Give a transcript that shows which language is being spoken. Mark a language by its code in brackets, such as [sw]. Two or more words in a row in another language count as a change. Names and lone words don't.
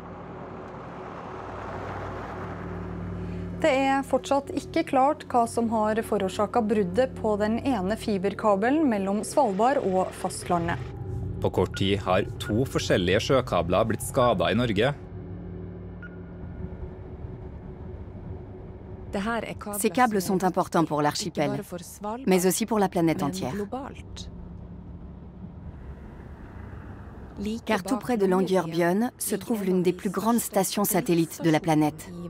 [no] Det fortsatt ikke klart hva som har forårsaket bruddet på den ene fiberkabelen mellom Svalbard og fastlandet. På kort tid har 2 forskjellige sjøkabler blitt skadet i Norge. [fr] Ces câbles sont importants pour l'archipel, mais aussi pour la planète entière. Car tout près de Longyearbyen se trouve l'une des plus grandes stations satellites de la planète.